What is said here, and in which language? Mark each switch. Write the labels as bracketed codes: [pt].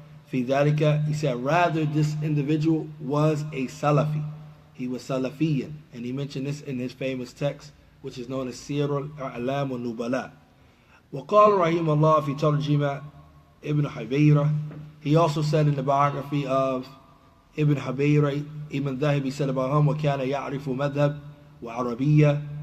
[en] Fi dhalika, he said rather this individual was a Salafi. He was Salafiyan, and he mentioned this in his famous text, which is known as Sir al-A'lam wa-Nubala. [ar] وقال رحمه الله في ترجمة Ibn Hubayra. [en] He also said in the biography of Ibn Hubayra, Ibn Dhahabi said about him, [ar] وَكَانَ يَعْرِفُ مَذْهَبْ وَعَرَبِيَّةً